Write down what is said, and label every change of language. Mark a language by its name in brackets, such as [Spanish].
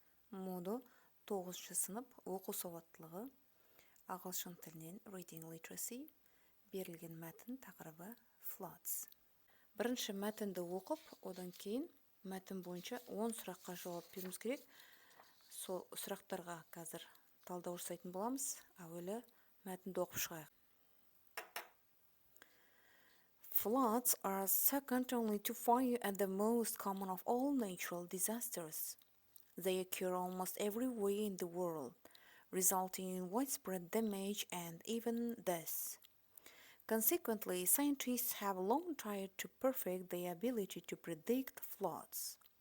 [Kazakh] Модо 9 сынып оқу сауаттылығы. Ағылшын тілінен [English] reading literacy. [Kazakh] Берілген мәтін тақырыбы floods. Бірінші мәтінді оқып, одан кейін мәтін бойынша 10 сұраққа жауап беруіміз керек. Сол сұрақтарға қазір талдау жасайтын боламыз. Әуелі мәтінді оқып шығайық. [English] Floods are second only to fire and the most common of all natural disasters. They occur almost everywhere in the world, resulting in widespread damage and even death. Consequently, scientists have long tried to perfect their ability to predict floods.